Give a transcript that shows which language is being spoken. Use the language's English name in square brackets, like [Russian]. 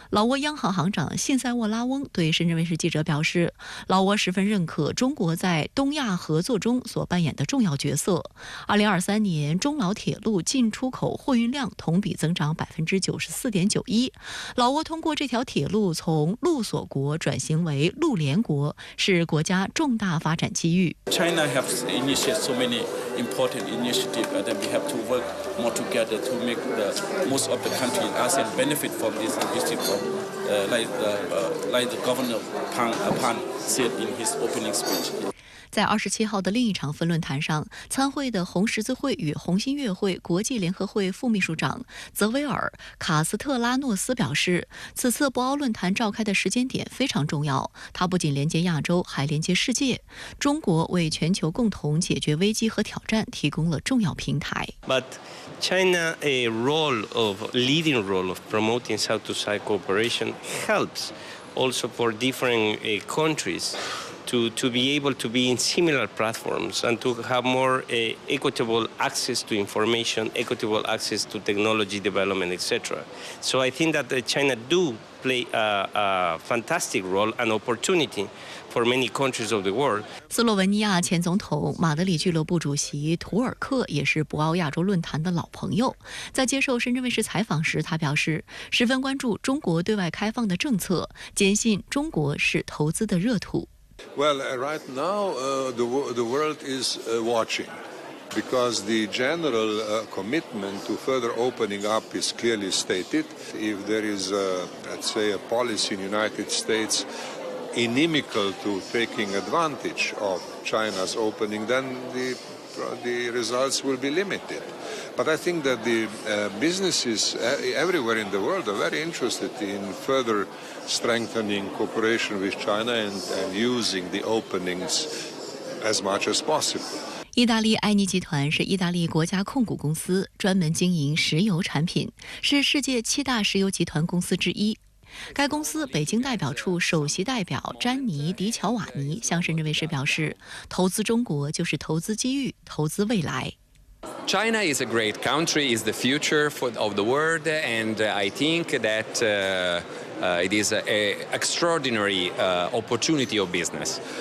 [Chinese] 老挝央行行长信塞沃拉翁对深圳卫视记者表示，老挝十分认可中国在东亚合作中所扮演的重要角色。 2023年，中老铁路进出口货运量同比增长94.91%。老挝通过这条铁路从陆锁国转型为陆联国，是国家重大发展机遇。 [English] China has initiated so many important initiatives that we have to work more together to make the most of the country in ASEAN benefit from this initiative, like the Governor Pan said in his opening speech. [Chinese] 在27号的另一场分论坛上，参会的红十字会与红新月会国际联合会副秘书长泽维尔·卡斯特拉诺斯表示，此次博鳌论坛召开的时间点非常重要，它不仅连接亚洲，还连接世界。中国为全球共同解决危机和挑战提供了重要平台。 [English] But China a leading role of promoting South-to-South cooperation helps also for different countries. To be able to be in similar platforms and to have more equitable access to information, equitable access to technology development, etc. So I think that China do play a fantastic role and opportunity for many countries of the world. [Chinese] 斯洛文尼亚前总统马德里俱乐部主席图尔克也是博鳌亚洲论坛的老朋友。在接受深圳卫视采访时，他表示十分关注中国对外开放的政策，坚信中国是投资的热土。 [English] Well, right now the world is watching because the general commitment to further opening up is clearly stated. If there is, let's say, a policy in the United States inimical to taking advantage of China's opening, then the results will be limited. But I think that the businesses everywhere in the world are very interested in further strengthening cooperation with China and using the openings as much as possible. [Chinese] 意大利埃尼集团是意大利国家控股公司，专门经营石油产品，是世界7大石油集团公司之一。该公司北京代表处首席代表詹尼·迪乔瓦尼向深圳卫视表示，投资中国就是投资机遇，投资未来。 [English] China is a great country, is the future of the world, and I think that it is an extraordinary opportunity of business.